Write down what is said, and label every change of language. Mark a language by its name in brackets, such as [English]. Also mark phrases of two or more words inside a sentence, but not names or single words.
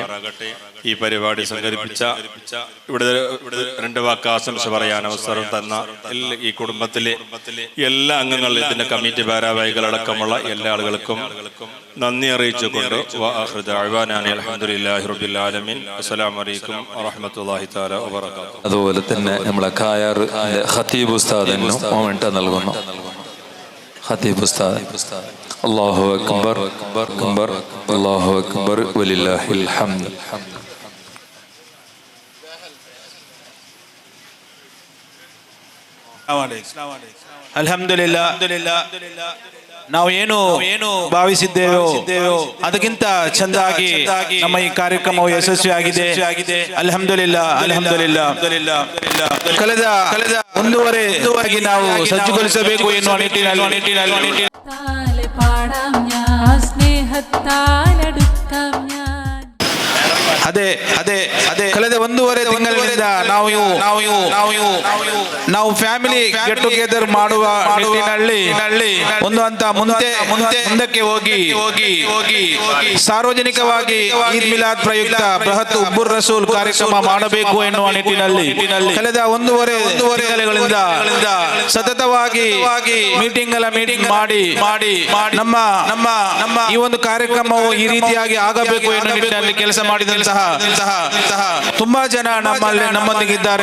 [Malayalam] ഈ പരിപാടി സംഘടിപ്പിച്ച ഇവിടെ 2 വാക്ക് ആശംസ പറയാൻ അവസരം തന്ന ഈ കുടുംബത്തിലെ എല്ലാ അംഗങ്ങളും, ഇതിന്റെ കമ്മിറ്റി ഭാരവാഹികളടക്കമുള്ള എല്ലാ ആളുകൾക്കും നന്ദി അറിയിച്ചുകൊണ്ട് [Arabic] الحمد لله رب العالمين. السلام عليكم ورحمة الله تعالى وبركاته. [Malayalam] അതുപോലെ തന്നെ നമ്മളെ കായാർ ഖത്തീബ് ഉസ്താദിന് മൊമെന്റ് നൽകുന്നു. ഖത്തീബ് ഉസ്താദ്. [Arabic] الله أكبر أكبر الله أكبر ولله الحمد. [Kannada] ಅಲ್ಹಮ್ದುಲಿಲ್ಲಾ, ನಾವು ಏನು ಭಾವಿಸಿದ್ದೇವೋ ಅದಕ್ಕಿಂತ ಚೆಂದಾಗಿ ನಮ್ಮ ಈ ಕಾರ್ಯಕ್ರಮವು ಯಶಸ್ವಿಯಾಗಿದೆ. ಅಲ್ಹಮ್ದುಲಿಲ್ಲಾ. ಕಳೆದ 1.5 ನಾವು ಸಜ್ಜುಗೊಳಿಸಬೇಕು ಎನ್ನುವ ನಿಟ್ಟಿನಲ್ಲಿ [Malayalam] പാടാം ഞാൻ, സ്നേഹത്താൽ അടുക്കാം ഞാൻ. [Kannada] ಕಳೆದ 1.5 ತಿಂಗಳಿನಿಂದ ನಾವು [English] family get together [Kannada] ಮಾಡುವ ನಿಟ್ಟಿನಲ್ಲಿ ಒಂದು ಹಂತ ಮುಂದಕ್ಕೆ ಹೋಗಿ ಸಾರ್ವಜನಿಕವಾಗಿ ಈದ್ ಮಿಲಾದ್ ಪ್ರಯುಕ್ತ ಬೃಹತ್ ಹುಬ್ಬುರ್ ರಸೂಲ್ ಕಾರ್ಯಕ್ರಮ ಮಾಡಬೇಕು ಎನ್ನುವ ನಿಟ್ಟಿನಲ್ಲಿ ಕಳೆದ 1.5 ತಿಂಗಳಿಂದ ಸತತವಾಗಿ ಮೀಟಿಂಗ್ ಮಾಡಿ ನಮ್ಮ ಈ ಒಂದು ಕಾರ್ಯಕ್ರಮವು ಈ ರೀತಿಯಾಗಿ ಆಗಬೇಕು ಎನ್ನುವ ನಿಟ್ಟಿನಲ್ಲಿ ಕೆಲಸ ಮಾಡಿದಂತಹ ತುಂಬಾ ಜನ ನಮ್ಮೊಂದಿಗಿದ್ದಾರೆ.